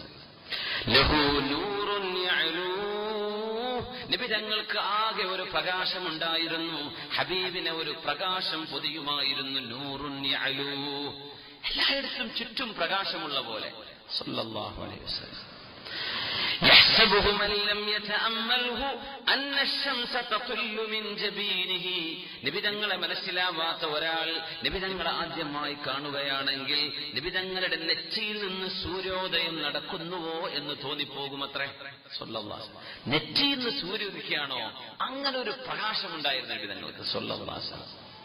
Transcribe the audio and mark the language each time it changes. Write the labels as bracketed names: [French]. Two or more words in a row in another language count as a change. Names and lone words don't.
[Arabic] له نور يعلو, [Malayalam] നബി തങ്ങൾക്ക് ആകെ ഒരു പ്രകാശമുണ്ടായിരുന്നു, ഹബീബിനെ ഒരു പ്രകാശം പൊതിയുമായിരുന്നു. [Arabic] نور يعلو, [Malayalam] എല്ലായിടത്തും ചുറ്റും പ്രകാശമുള്ള പോലെ [Arabic] صلى الله عليه وسلم. يحسبه من لم يتأمله أن الشمس تطل من جبينه. [Malayalam] നിബിതങ്ങളെ മനസ്സിലാവാത്ത ഒരാൾ നിബിതങ്ങളെ ആദ്യമായി കാണുകയാണെങ്കിൽ നിബിതങ്ങളുടെ നെറ്റിയിൽ നിന്ന് സൂര്യോദയം നടക്കുന്നുവോ എന്ന് തോന്നിപ്പോകുമത്രേ [Arabic] صلى الله عليه وسلم. [Malayalam] നെറ്റിയിൽ നിന്ന് സൂര്യോദിക്കുകയാണോ, അങ്ങനെ ഒരു പ്രകാശമുണ്ടായിരുന്നു നിബിതങ്ങൾക്ക് [Arabic] صلى الله عليه وسلم.